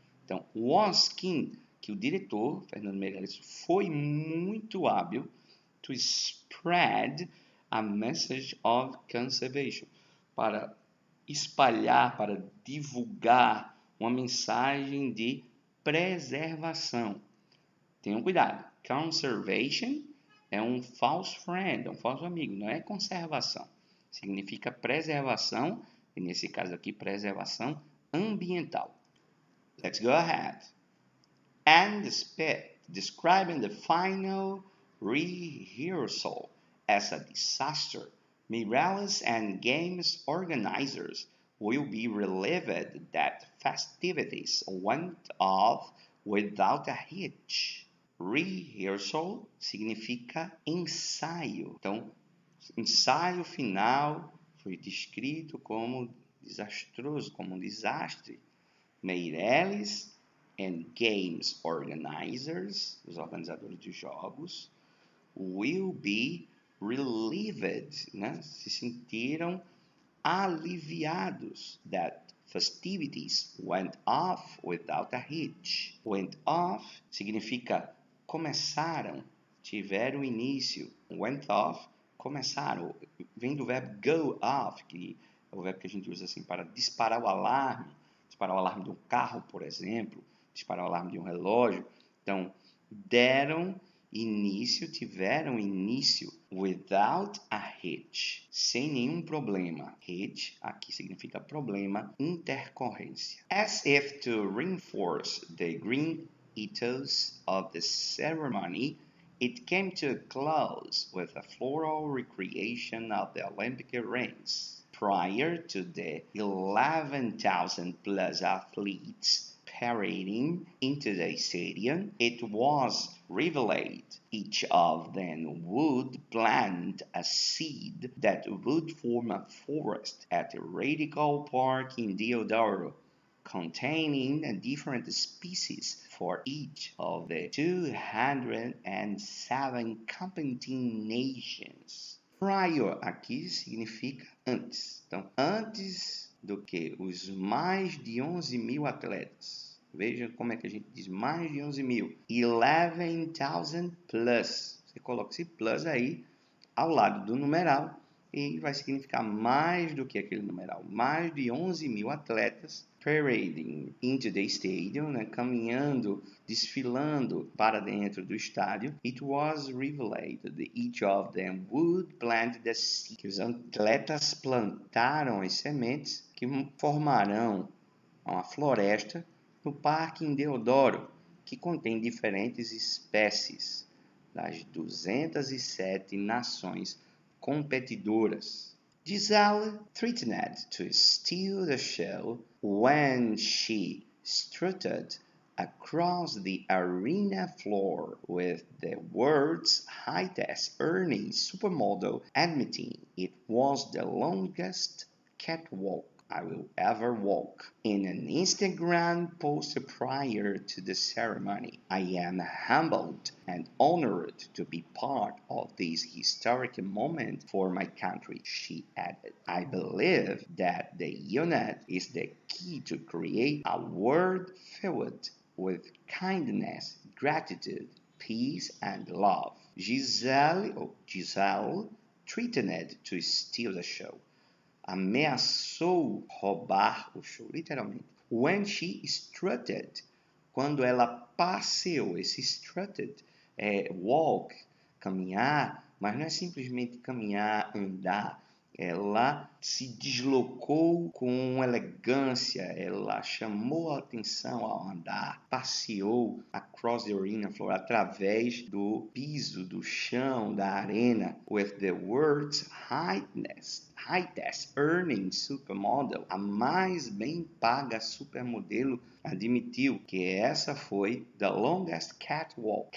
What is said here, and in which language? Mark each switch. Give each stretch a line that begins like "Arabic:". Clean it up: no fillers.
Portuguese: Então, was keen, que o diretor, Fernando Meirelles, foi muito hábil
English: to spread a message of conservation,
Portuguese: para espalhar, para divulgar uma mensagem de preservação. Tenham cuidado, conservation é um false friend, é um falso amigo, não é conservação. Significa preservação, e nesse caso aqui, preservação ambiental.
English: Let's go ahead. And describing the final rehearsal as a disaster, Meirelles and games organizers will be relieved that festivities went off without a hitch.
Portuguese: Rehearsal significa ensaio. Então, ensaio final foi descrito como desastroso, como um desastre.
English: Meirelles and games organizers,
Portuguese: os organizadores de jogos,
English: will be relieved, né?
Portuguese: Se sentiram aliviados
English: that festivities went off without a hitch.
Portuguese: Went off significa começaram, tiveram início. Went off, começaram. Vem do verbo go off, que é o verbo que a gente usa assim para disparar o alarme de um carro, por exemplo, disparar o alarme de um relógio. Então, deram início, tiveram início without a hitch, sem nenhum problema. Hitch aqui significa problema, intercorrência.
English: As if to reinforce the green ethos of the ceremony, it came to a close with a floral recreation of the Olympic rings. Prior to the 11,000 plus athletes parading into the stadium, it was revealed each of them would plant a seed that would form a forest at the Radical Park in Deodoro, containing different species for each of the 207 competing nations.
Portuguese: Prior aqui significa antes. Então, antes do que os mais de 11 mil atletas. Veja como é que a gente diz mais de 11 mil. 11,000 plus. Você coloca esse plus aí ao lado do numeral e vai significar mais do que aquele numeral. Mais de 11 mil atletas
English: parading into the stadium,
Portuguese: né, caminhando, desfilando para dentro do estádio.
English: It was revealed that each of them would plant the seed.
Portuguese: Que os atletas plantaram as sementes que formarão uma floresta no Parque em Deodoro, que contém diferentes espécies das 207 nações competidoras.
English: Giselle threatened to steal the show when she strutted across the arena floor with the world's highest earning supermodel admitting it was the longest catwalk I will ever walk. In an Instagram post prior to the ceremony, I am humbled and honored to be part of this historic moment for my country, she added. I believe that the unit is the key to create a world filled with kindness, gratitude, peace, and love. Gisele threatened to steal the show.
Portuguese: Ameaçou roubar o show, literalmente.
English: When she strutted,
Portuguese: quando ela passeou, esse strutted é walk, caminhar, mas não é simplesmente caminhar, andar. Ela se deslocou com elegância, ela chamou a atenção ao andar, passeou
English: across the arena floor,
Portuguese: através do piso, do chão, da arena,
English: with the world's highest earning supermodel,
Portuguese: a mais bem paga supermodelo, admitiu que essa foi
English: the longest catwalk.